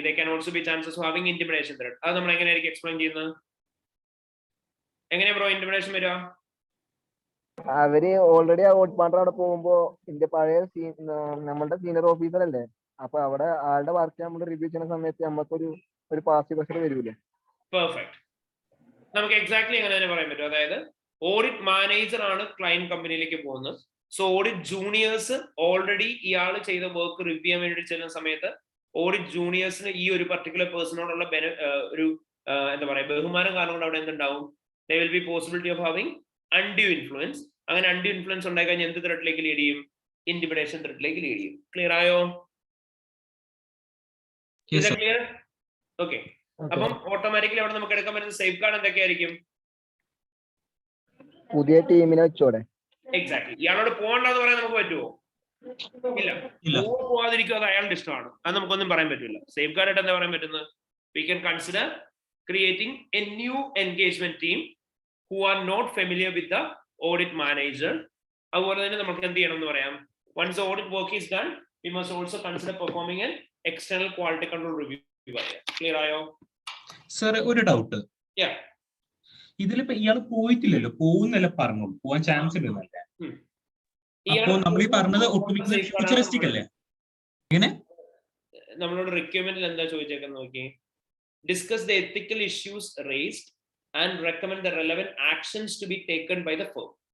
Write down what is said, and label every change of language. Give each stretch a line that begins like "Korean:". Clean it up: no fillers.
English: There can also be chances of having intimidation threat.
Malayalam: അത് നമ്മൾ എങ്ങനെയായിരിക്കും എക്സ്പ്ലെയിൻ ചെയ്യുന്നത്? എങ്ങനെയാ ബ്രോ ഇന്റിമിഡേഷൻ വരിക? അവര് ഓൾറെഡി ആ ഓഡിറ്റ് പാർട്ണർ അവിടെ പോകുമ്പോ ഇതിന്റെ പഴയ നമ്മളുടെ സീനിയർ ഓഫീസർ അല്ലേ, അപ്പൊ അവിടെ ആളുടെ വർക്ക് നമ്മൾ റിവ്യൂ ചെയ്യുന്ന സമയത്ത് നമുക്കൊരു പാസീവ് പ്രഷർ വരൂലേ? പെർഫെക്റ്റ്. നമുക്ക് എക്സാക്ട്ലി അങ്ങനെ തന്നെ പറയാൻ പറ്റും. അതായത് ഓഡിറ്റ് മാനേജർ ആണ് ക്ലയന്റ് കമ്പനിയിലേക്ക് പോകുന്നത്. സോ ഓഡിറ്റ് ജൂനിയേഴ്സ് ഓൾറെഡി ഇയാൾ ചെയ്ത വർക്ക് റിവ്യൂ ചെയ്യാൻ വേണ്ടി ചെല്ലുന്ന സമയത്ത് ഓഡിറ്റ് ജൂനിയേഴ്സിന് ഈ ഒരു പർട്ടിക്കുലർ പേഴ്സണോടുള്ള ഒരു എന്താ പറയാ ബഹുമാനം കാരണം കൊണ്ട് അവിടെ എന്തുണ്ടാവും?
English: there will be possibility of having undue influence.
Malayalam: അങ്ങനെ undue influence ഉണ്ടായി കഴിഞ്ഞാൽ എന്ത് ത്രെട്ടിലേക്ക് ലീഡ് ചെയ്യും? ഇന്റിമിഡേഷൻ ത്രെട്ടിലേക്ക് ലീഡ് ചെയ്യും. ക്ലിയർ ആയോ? ക്ലിയർ? ഓക്കെ. അപ്പം ഓട്ടോമാറ്റിക്കലി അവിടെ നമുക്ക് എടുക്കാൻ പറ്റുന്ന സേഫ് ഗാർഡ് എന്തൊക്കെയായിരിക്കും? പുതിയ ടീമിനെ വെച്ചോടെ? എക്സാക്ട്ലി. ഇയാളോട് പോകണ്ടെന്ന് പറയാൻ നമുക്ക് പറ്റുമോ? ഇല്ല. പോവാതിരിക്കും, അത് അയാളുടെ ഇഷ്ടമാണ്. അത് നമുക്കൊന്നും പറയാൻ പറ്റില്ല. സേഫ് ഗാർഡ് ആയിട്ട് എന്താ പറയാൻ പറ്റുന്നത്?
English: We can consider creating a new engagement team who are not familiar with the audit manager.
Malayalam: അതുപോലെ തന്നെ നമുക്ക് എന്ത് ചെയ്യണം എന്ന് പറയാം?
English: Once the audit work is done, we must also consider performing an external quality control review.
Malayalam: Clear ആയോ? Sir, ഒരു doubt. ഇതിലിപ്പോ ഇയാൾ പോയിട്ടില്ലല്ലോ, പോകുന്നല്ല പറഞ്ഞോളൂ, പോവാൻ ചാൻസ് ഉണ്ടെന്നല്ല. അപ്പോ നമ്മൾ ഈ പറഞ്ഞത് ഒട്ടുമിക്ക അല്ലേ? എങ്ങനെ നമ്മളോട് റിക്വയർമെന്റിൽ എന്താ ചോദിച്ചേക്കാൻ നോക്കി?
English: Discuss the ethical issues raised and recommend the relevant actions to be taken by the firm.